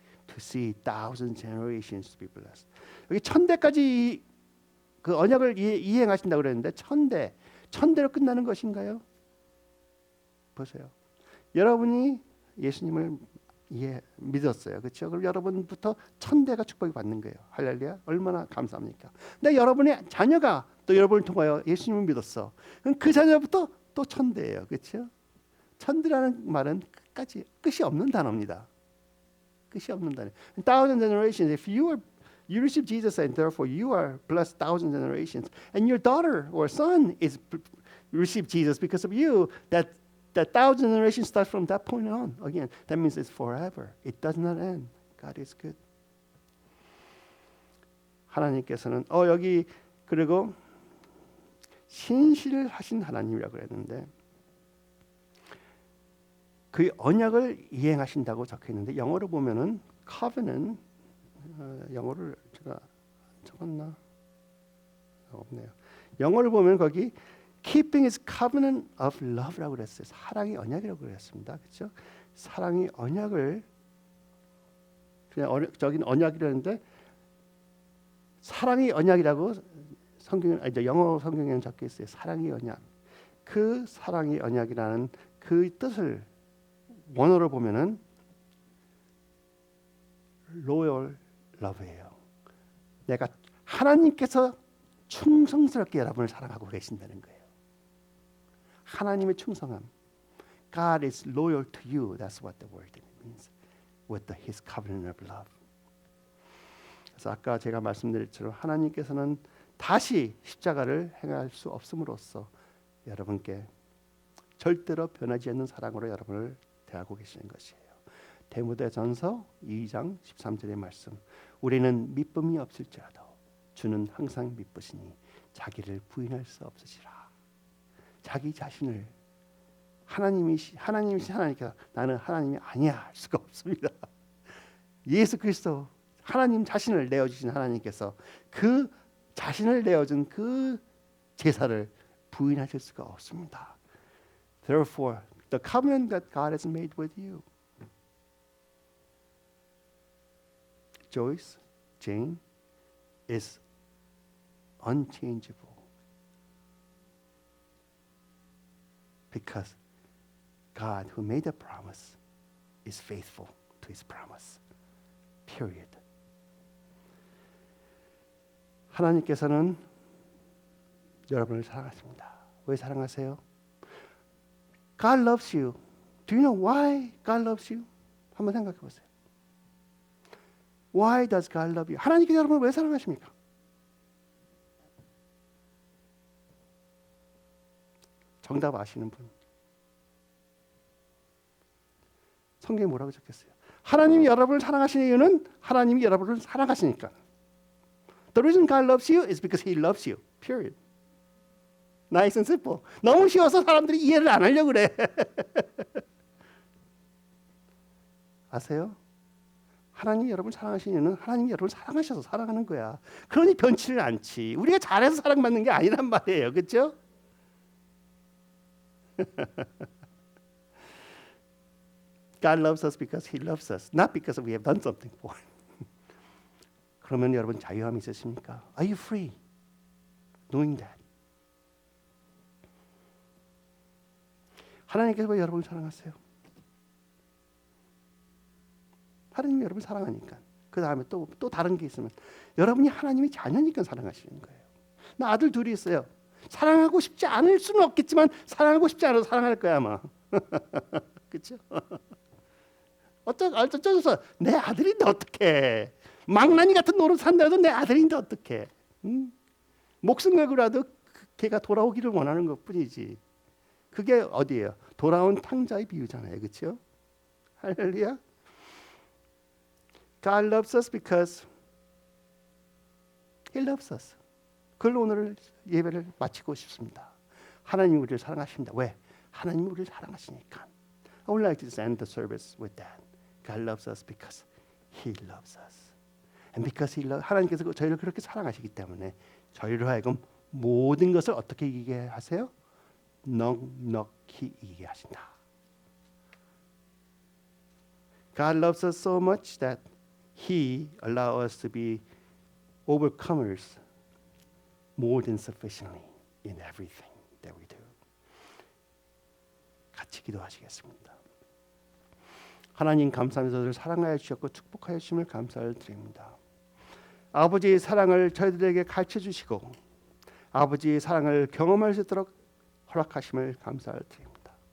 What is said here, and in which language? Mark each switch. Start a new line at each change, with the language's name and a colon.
English: to see thousand generations to be blessed.
Korean: 여기 천대까지 그 언약을 이행하신다고 그랬는데 천대로 끝나는 것인가요? 보세요. 여러분이 예수님을 믿었어요. 그렇죠? 그럼 여러분부터 천대가 축복이 받는 거예요. 할렐루야. 얼마나 감사합니까? 근데 여러분의 자녀가 또 여러분을 통하여 예수님을 믿었어. 그럼 그 자녀부터 또 천대예요. 그렇죠? 천대라는 말은 끝이 없는 단어입니다. 끝이 없는 단어.
English: Thousand generations. If you receive Jesus and therefore you are blessed thousand generations, and your daughter or son is receive Jesus because of you, that thousand generations starts from that point on. Again, that means it's forever. It does not end. God is good.
Korean: 하나님께서는 여기 그리고 신실하신 하나님이라고 그랬는데 그 언약을 이행하신다고 적혀 있는데 영어로 보면은 covenant 영어를 제가 적었나? 없네요. 영어를 보면 거기
English: keeping his covenant of love
Korean: 라고 그랬어요. 사랑의 언약이라고 그랬습니다. 그렇죠? 사랑의 언약을 그냥 저긴 언약이라는데 사랑의 언약이라고 영어 성경에는 적혀 있어요. 사랑의 언약. 그 사랑의 언약이라는 그 뜻을 원어로 보면은
English: loyal love
Korean: 예요. 내가 하나님께서 충성스럽게 여러분을 사랑하고 계신다는 거예요. 하나님의 충성함.
English: God is loyal to you. That's what the word means. With His covenant of love.
Korean: 그래서 아까 제가 말씀드렸처럼 하나님께서는 다시 십자가를 행할 수 없음으로써 여러분께 절대로 변하지 않는 사랑으로 여러분을 대하고 계시는 것이에요. 디모데전서 2장 13절의 말씀. 우리는 미쁨이 없을지라도 주는 항상 미쁘시니 자기를 부인할 수 없으시라. 자기 자신을 하나님이시 하나님께서 나는 하나님이 아니야 할 수가 없습니다. 예수 그리스도 하나님 자신을 내어주신 하나님께서 그 자신을 내어준 그 제사를 부인하실 수가 없습니다.
English: Therefore, the covenant that God has made with you, Joyce, Jane, is unchangeable because God, who made the promise, is faithful to His promise. Period.
Korean: 하나님께서는 여러분을 사랑하십니다. 왜 사랑하세요?
English: God loves you. Do you know why God loves you?
Korean: 한번 생각해 보세요.
English: Why does God love you?
Korean: 하나님께서 여러분을 왜 사랑하십니까? 정답 아시는 분? 성경에 뭐라고 적혔어요? 하나님이 여러분을 사랑하시는 이유는 하나님이 여러분을 사랑하시니까.
English: The reason God loves you is because He loves you. Period. Nice and simple.
Korean: 너무 쉬워서 사람들이 이해를 안 하려고 그래. 아세요? 하나님이 여러분을 사랑하시는 이유는 하나님이 여러분을 사랑하셔서 사랑하는 거야. 그러니 변치를 않지. 우리가 잘해서 사랑받는 게 아니란 말이에요. 그렇죠?
English: God loves us because He loves us, not because we have done something for Him.
Korean: 그러면 여러분 자유함이 있으십니까?
English: Are you free? Knowing that.
Korean: 하나님께서 왜 여러분을 사랑하세요? 하나님이 여러분을 사랑하니까. 그 다음에 또 다른 게 있으면 여러분이 하나님의 자녀니까 사랑하시는 거예요. 나 아들 둘이 있어요. 사랑하고 싶지 않을 수는 없겠지만 사랑하고 싶지 않아도 사랑할 거야 아마. 그렇죠? 어쩌서 내 아들인데 어떡해. 망나니 같은 노릇 산다고 해도 내 아들인데 어떡해. 목숨 걸고라도 걔가 돌아오기를 원하는 것뿐이지. 그게 어디예요? 돌아온 탕자의 비유잖아요. 그렇죠? 할렐루야.
English: God loves us because He loves us.
Korean: 그걸로 오늘 예배를 마치고 싶습니다. 하나님이 우리를 사랑하십니다. 왜? 하나님이 우리를 사랑하시니까.
English: I would like to end the service with that. God loves us because He loves us. And because He loves,
Korean: 하나님께서 저희를 그렇게 사랑하시기 때문에 저희로 하여금 모든 것을 어떻게 이기게 하세요? 넉넉히 이기게 하신다.
English: God loves us so much that He allow us to be overcomers more than sufficiently in everything that we do.
Korean: 같이 기도하시겠습니다. 하나님 감사합니다. 저를 사랑하여 주셨고 축복하여 주심을 감사를 드립니다. 아버지의 사랑을 저희들에게 가르쳐 주시고 아버지의 사랑을 경험할 수 있도록 허락하심을 감사를 드립니다.